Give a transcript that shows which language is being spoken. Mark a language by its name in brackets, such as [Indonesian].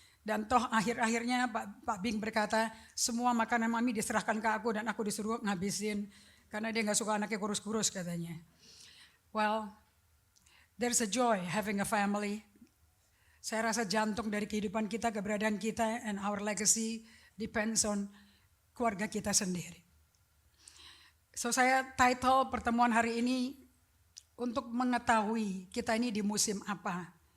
[Indonesian] Dan toh akhir-akhirnya Pak Bing berkata, semua makanan Mami diserahkan ke aku dan aku disuruh ngabisin. Karena dia gak suka anaknya kurus-kurus katanya. [English] Well, there's a joy having a family. [Indonesian] Saya rasa jantung dari kehidupan kita, keberadaan kita, [English] and our legacy depends on [Indonesian] keluarga kita sendiri. So saya title pertemuan hari ini untuk mengetahui kita ini di musim apa.